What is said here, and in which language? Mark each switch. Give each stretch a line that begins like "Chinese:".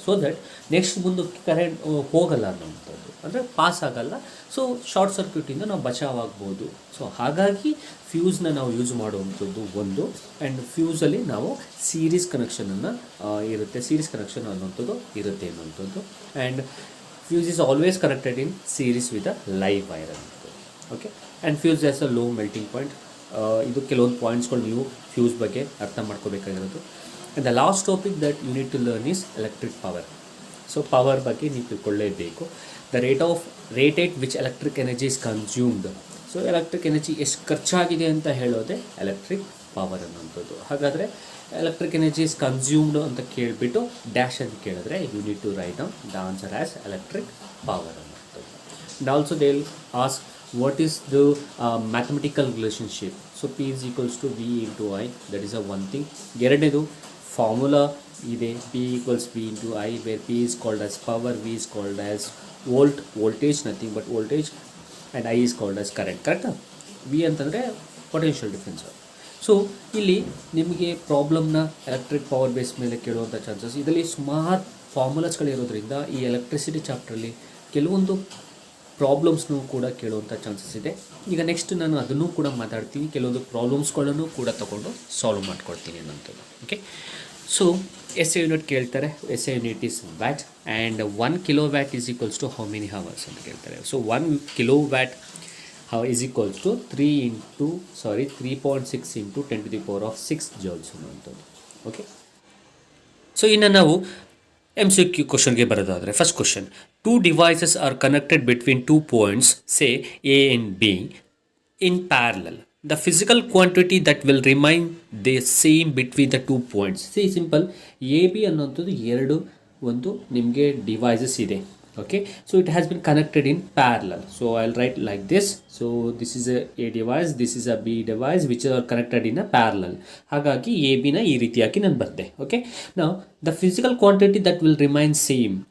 Kannada: So that next ಮುಂದಕ್ಕೆ current ಹೋಗಲ್ಲ ಅನ್ನೋವಂಥದ್ದು, ಅಂದರೆ ಪಾಸ್ ಆಗಲ್ಲ. ಸೊ ಶಾರ್ಟ್ ಸರ್ಕ್ಯೂಟಿಂದ ನಾವು ಬಚಾವಾಗ್ಬೋದು. ಸೊ ಹಾಗಾಗಿ ಫ್ಯೂಸ್ನ ನಾವು ಯೂಸ್ ಮಾಡುವಂಥದ್ದು ಒಂದು. ಆ್ಯಂಡ್ ಫ್ಯೂಸಲ್ಲಿ ನಾವು ಸೀರೀಸ್ ಕನೆಕ್ಷನನ್ನು ಸೀರೀಸ್ ಕನೆಕ್ಷನ್ ಅನ್ನೋಂಥದ್ದು ಇರುತ್ತೆ ಅನ್ನೋಂಥದ್ದು.
English: And fuse is always connected in series with a live wire. Okay, and fuse has a low melting point.
Kannada: ಇದು ಕೆಲವೊಂದು ಪಾಯಿಂಟ್ಸ್ಗಳು ನೀವು ಫ್ಯೂಸ್ ಬಗ್ಗೆ ಅರ್ಥ ಮಾಡ್ಕೋಬೇಕಾಗಿರೋದು.
English: And the last topic that you need to learn is electric power.
Kannada: So power ಬಗ್ಗೆ ನೀವು ತಿಳ್ಕೊಳ್ಳೇಬೇಕು.
English: The rate at which electric energy is consumed.
Kannada: So electric energy ಎಷ್ಟು ಖರ್ಚಾಗಿದೆ ಅಂತ ಹೇಳೋದೇ ಎಲೆಕ್ಟ್ರಿಕ್ ಪವರ್ ಅನ್ನೋಂಥದ್ದು. ಹಾಗಾದರೆ
English: electric energy is consumed
Kannada: ಅಂತ ಕೇಳಿಬಿಟ್ಟು dash ಅಂತ ಕೇಳಿದ್ರೆ
English: you need to write down the answer as electric power
Kannada: ಅನ್ನೋಂಥದ್ದು.
English: And also they will ask what is the mathematical relationship. So P is equals to V into I, that is a one thing.
Kannada: ಎರಡನೇದು formula ಇದೆ,
English: P equals V into I, where P is called as power, V is called as voltage, nothing but voltage, and I is called as current.
Kannada: ಕರೆಕ್ಟಾ? V ಅಂತಂದರೆ potential difference. So ಇಲ್ಲಿ ನಿಮಗೆ ಪ್ರಾಬ್ಲಮ್ನ electric power base ಮೇಲೆ ಕೇಳುವಂಥ chances. ಇದರಲ್ಲಿ ಸುಮಾರು ಫಾರ್ಮುಲಾಸ್ಗಳಿರೋದ್ರಿಂದ ಈ electricity ಚಾಪ್ಟ್ರಲ್ಲಿ ಕೆಲವೊಂದು ಪ್ರಾಬ್ಲಮ್ಸ್ನೂ ಕೂಡ ಕೇಳುವಂಥ ಚಾನ್ಸಸ್ ಇದೆ. ಈಗ ನೆಕ್ಸ್ಟ್ ನಾನು ಅದನ್ನು ಕೂಡ ಮಾತಾಡ್ತೀನಿ, ಕೆಲವೊಂದು ಪ್ರಾಬ್ಲಮ್ಸ್ಗಳನ್ನು ಕೂಡ ತೊಗೊಂಡು ಸಾಲ್ವ್ ಮಾಡ್ಕೊಡ್ತೀನಿ ಅನ್ನೋಂಥದ್ದು.
English: okay, so SI unit
Kannada: ಕೇಳ್ತಾರೆ.
English: SI unit is watt and 1 kilowatt is equals to how many hours
Kannada: ಅಂತ ಕೇಳ್ತಾರೆ.
English: so 1 kilowatt is equals to 3.6 into 10 to the power of 6 joules
Kannada: ಅನ್ನುವಂಥದ್ದು.
English: okay, so
Kannada: ಇನ್ನು ನಾವು
English: MCQ
Kannada: ಕ್ವಶನ್ಗೆ ಬರೋದಾದರೆ
English: First question, two devices are connected between two points say A and B in parallel. The physical quantity that will remain the same between the 2 points.
Kannada: C simple, A B ಅನ್ನೋಂಥದ್ದು ಎರಡು ಒಂದು ನಿಮಗೆ devices ಇದೆ.
English: Okay, so it has been connected in parallel. So I will write like this. So this is A device, this is a B device which are connected in a parallel.
Kannada: ಹಾಗಾಗಿ A ಬಿನ ಈ ರೀತಿಯಾಗಿ ನಾನು ಬರ್ದೆ. Okay, ನಾವು
English: The physical quantity that will remain same.